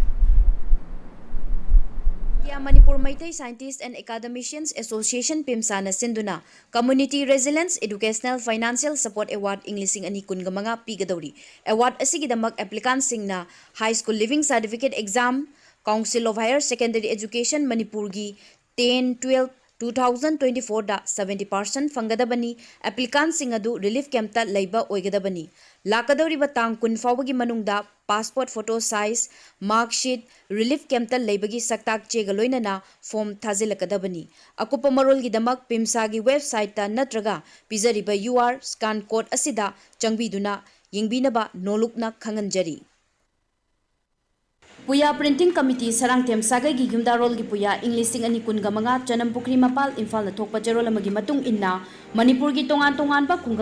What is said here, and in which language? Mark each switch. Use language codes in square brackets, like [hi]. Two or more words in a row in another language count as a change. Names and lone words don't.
[mni] Manipur Maitai Scientists and Academicians Association PIMSANA Sinduna Community Resilience Educational Financial Support Award [en] English and Manipuri [mni] Pigadori Award Asigidamak applicants singna High School Living Certificate Exam Council of Higher Secondary Education Manipurgi 10-12 2024 da 70% fangadabani applicants sing adu [en] relief camp [mni] ta leiba oigadabani lakadori batang kun fawagi manungda [en] passport photo size mark sheet relief camp [mni] ta leibagi saktak chegaloinana form thazilakadabani akupa marol gi damak pimsa gi website ta natraga pizariba [en] UR scan code [mni] asida changbiduna yingbinaba nolukna khanganjari Puya Printing Committee Sarang Tem Sagai gi Yumdarol gi Puya [en] English and Manipuri [mni] Chanam Pukri Mapal Imphal na Thokpa Jarol amagi matung inna Manipur gi tongan ba kungang